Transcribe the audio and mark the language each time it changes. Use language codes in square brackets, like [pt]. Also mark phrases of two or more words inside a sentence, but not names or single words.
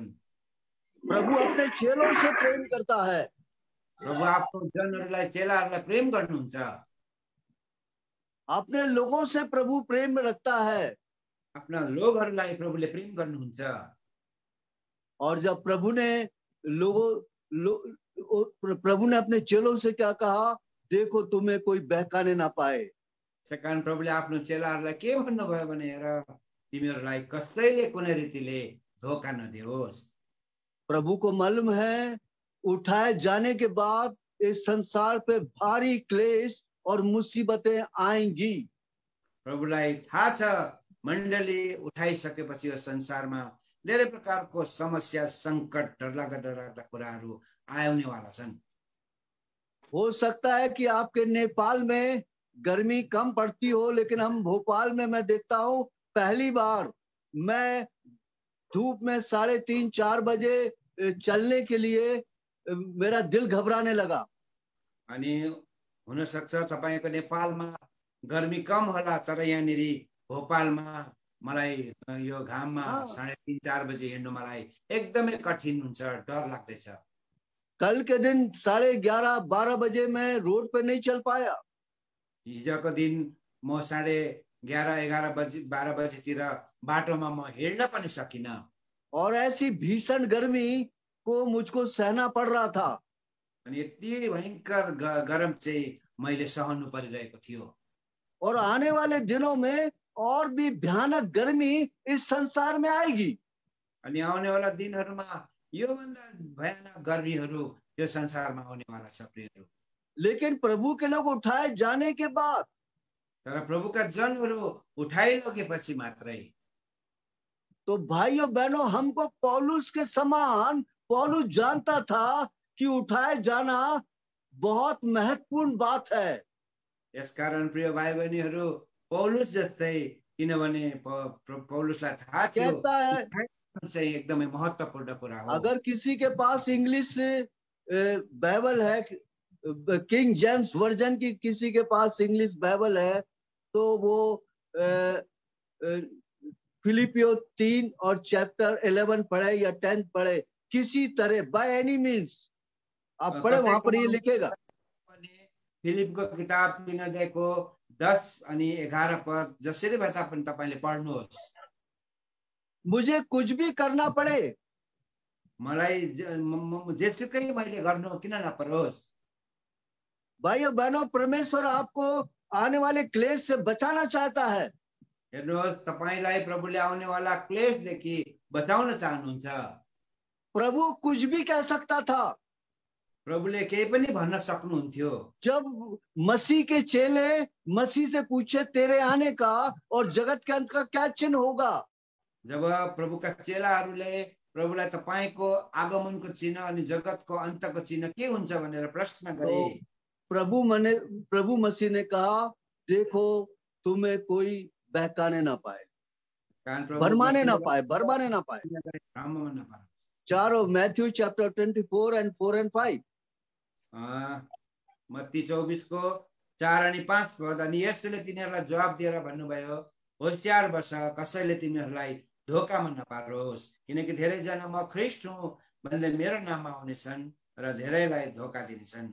[hi] प्रभु अपने चेलों से प्रेम करता है। [ne] प्रभु आफ्नो जनहरूलाई चेलाहरूलाई प्रेम गर्नुहुन्छ, [hi] अपने लोगों से प्रभु प्रेम रखता है। [ne] आफ्ना लोगहरूलाई प्रभुले प्रेम गर्नुहुन्छ। [hi] और जब प्रभु ने प्रभु ने अपने चेलों से क्या कहा, देखो तुम्हें कोई बहकाने ना पाए। [ne] त्यसै कारण प्रभुले आफ्नो चेलाहरूलाई के भन्नुभयो भने, हेर तिमीहरूलाई कसैले कुनै रीतिले धोका नदियोस्। [hi] प्रभु को मालूम है उठाए जाने के बाद इस संसार पे भारी क्लेश और मुसीबतें आएंगी। [ne] प्रभुलाई थाहा छ मण्डली उठाइसकेपछि यो संसारमा धेरै प्रकारको समस्या, संकट, डरलाग्दा कुराहरू आउनेवाला छन्। [hi] हो सकता है कि आपके नेपाल में गर्मी कम पड़ती हो, लेकिन हम भोपाल में मैं देखता हूँ पहली बार मैं धूप में 3:30-4 बजे चलने के लिए मेरा दिल घबराने लगा। [ne] अनि हुन सक्छ तपाईको नेपालमा गर्मी कम होला, तर यहाँनिर भोपालमा मलाई यो घाममा 3:30-4 बजे हिँड्नु मलाई एकदमै कठिन हुन्छ, डर लाग्दैछ। [hi] कल के दिन 11:30-12 बजे मैं रोड पे नहीं चल पाया। [ne] हिजोको दिन म 11:30-11 बजे 12 बजेतिर बाटोमा म हिँड्न पनि सकिनँ। [hi] और ऐसी भीषण गर्मी को मुझको सहना पड़ रहा था। [ne] अनि यति भयंकर गरम चाहिँ मैले सहनु परिरहेको थियो। [hi] और आने वाले दिनों में और भी भयानक गर्मी इस संसार में आएगी। [ne] अनि आउनेवाला दिनहरूमा योभन्दा भयानक गर्मीहरू यो संसारमा आउनेवाला छ प्रियहरू। [hi] लेकिन प्रभु के लोग उठाए जाने के बाद, [ne] तर प्रभुका जनहरू उठाइलगेपछि मात्रै, [hi] तो भाइयों बहनों हमको पौलुस के समान, पौलुस जानता था कि उठाए जाना बहुत महत्वपूर्ण बात है। [ne] यसकारण प्रिय भाइ बहिनीहरू पौलुस जस्तै, किनभने पौलुसलाई थाहा थियो [hi] कहता है [ne] चाहिँ एकदमै महत्त्वपूर्ण कुरा हो। [hi] अगर किसी के पास [en] English Bible [hi] है, किंग जेम्स वर्जन की किसी के पास [en] English Bible [hi] है, तो वो फिलिपियो 3 और चैप्टर 11 पढ़े या 10 पढ़े, किसी तरह [en] by any means [hi] आप पढ़े, वहां पर ये लिखेगा। [ne] फिलिपको किताब 3 अध्यायको 10 अनि 11 पद जसरी भए तापनि तपाईले पढ्नुहोस्। [hi] मुझे कुछ भी करना पड़े, [ne] मलाई जेसुकै मैले गर्नु किन नपरोस्। [hi] भाइयों बहनों, परमेश्वर आपको आने वाले क्लेश से बचाना चाहता है। [ne] हेर्नुहोस्, तपाईलाई प्रभुले आउनेवाला क्लेशदेखि बचाउन चाहनुहुन्छ। [hi] प्रभु कुछ भी कह सकता था। [ne] प्रभुले केही पनि भन्न सक्नुहुन्थ्यो। [hi] जब मसीह के चेले मसीह से पूछे तेरे आने का और जगत के अंत का क्या चिन्ह होगा, [ne] जब प्रभुका चेलाहरूले प्रभुलाई तपाईको आगमनको चिन्ह अनि जगतको अन्तको चिन्ह के हुन्छ भनेर प्रश्न गरे, [hi] प्रभु मसीह ने कहा, देखो तुम्हें कोई बहकाने ना पाए, भरमाने ना पाए। [ne] भ्रममा नपाए। [en] चारों Matthew chapter 24 and 4 and 5. [ne] मत्ती 24 को 4 अनि 5 पद। अनि यसुले तिनीहरूलाई जवाब दिएर भन्नुभयो, होशियार बस, कसैले तिमीहरूलाई धोकामा नपारोस्, किनकि धेरैजना म ख्रिस्ट हुँ भन्दै मेरो नाममा आउनेछन् र धेरैलाई धोका दिनेछन्।